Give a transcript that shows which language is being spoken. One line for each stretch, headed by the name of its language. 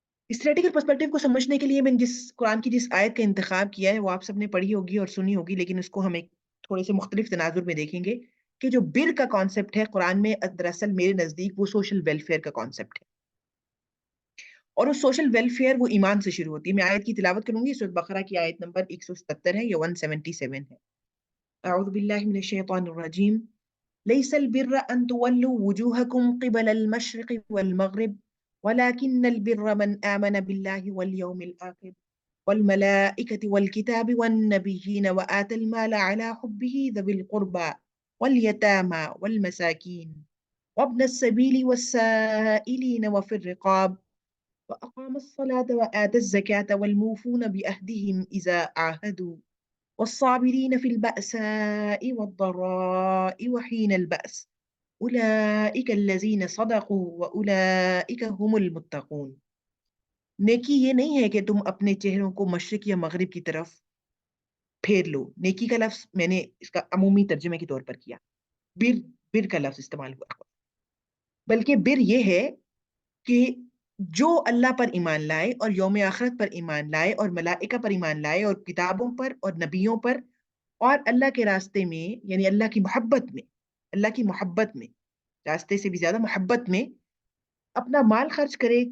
Urdu: इस theoretical perspective को समझने के लिए मैंने जिस कुरान की जिस आयत का इंतखाब किया है वो आप सबने पढ़ी होगी और सुनी होगी, लेकिन उसको हम एक थोड़े से मुख्तलिफ तनाजुर में देखेंगे। کہ جو بر کا کانسیپٹ ہے قرآن میں دراصل میرے نزدیک وہ سوشل ویلفیئر کا کانسیپٹ ہے، اور وہ سوشل ویلفیئر وہ ایمان سے شروع ہوتی ہے. میں آیت کی تلاوت کروں گی، سورۃ بقرہ کی آیت نمبر 177 ہے یا 177 ہے. اعوذ باللہ من الشیطان الرجیم.
Arabic: ليس البر أن تولوا وجوهكم قبل المشرق والمغرب ولكن البر من آمن بالله واليوم الآخر والملائكة والكتاب والنبيين وآتى المال على حبه ذوي القربى واليتامى والمساكين وابن السبيل والسائلين وفي الرقاب وأقام الصلاة وآتى الزكاة والموفون بأهدهم إذا عاهدوا والصابرين في البأساء والضراء وحين البأس أولئك الذين صدقوا وأولئك هم المتقون.
Urdu: نیکی یہ نہیں ہے کہ تم اپنے چہروں کو مشرق یا مغرب کی طرف پھیر لو. نیکی کا لفظ میں نے اس کا عمومی ترجمے کے طور پر کیا، بر کا لفظ استعمال ہوا، بلکہ بر یہ ہے کہ جو اللہ پر ایمان لائے اور یوم آخرت پر ایمان لائے اور ملائکہ پر ایمان لائے اور کتابوں پر اور نبیوں پر اور اللہ کے راستے میں، یعنی اللہ کی محبت میں راستے سے بھی زیادہ محبت میں اپنا مال خرچ کرے.